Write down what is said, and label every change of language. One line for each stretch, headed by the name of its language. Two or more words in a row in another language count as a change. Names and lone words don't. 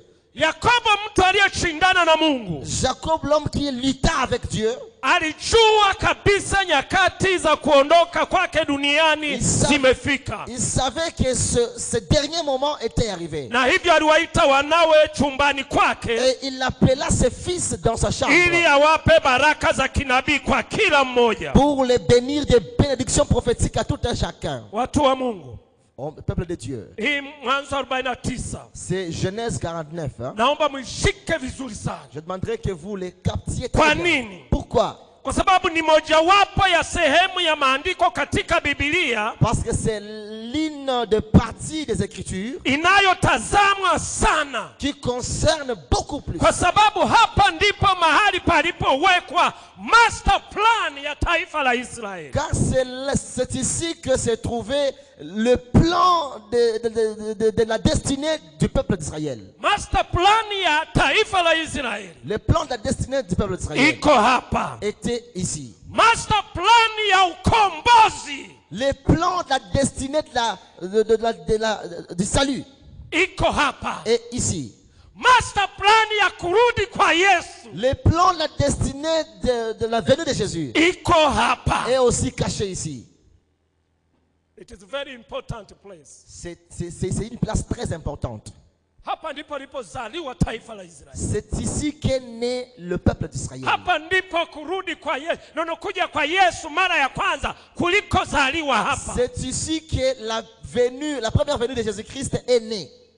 Swahili: Yakobo mtu aliyeshindana na Mungu.
French: Jacob, l'homme qui lutta avec Dieu,
Swahili: alijua kabisa nyakati za kuondoka kwake duniani zimefika.
French: Il savait que ce dernier moment était arrivé.
Swahili: Na hivyo aliwaita wanawe chumbani kwake.
French: Et il appela ses fils dans sa chambre.
Swahili: Ili awape baraka za kinabii kwa kila mmoja.
French: Pour les bénir des bénédictions prophétiques à tout un chacun.
Swahili: Watu wa Mungu.
French: Peuple de Dieu. C'est Genèse 49. Hein? Je demanderais que vous les captiez très bien. Pourquoi?
Swahili: Kwa sababu ni mojawapo ya sehemu ya maandiko katika Biblia,
French: parce que c'est l'une des parties des Écritures
Swahili: inayotazamwa sana,
French: qui concerne beaucoup plus.
Swahili: Kwa sababu hapa ndipo mahali palipowekwa
English: master plan
Swahili: ya taifa la Israeli.
French: Car c'est ici que s'est trouvée le plan de la destinée du peuple d'Israël. Le plan de la destinée du peuple d'Israël était ici. Le plan de la destinée du salut est ici. Le plan de la destinée de la venue de Jésus est aussi caché ici.
English: It is a very important place.
French: C'est une place très importante. C'est ici qu'est né le peuple d'Israël. C'est ici que la première venue de Jésus-Christ est née.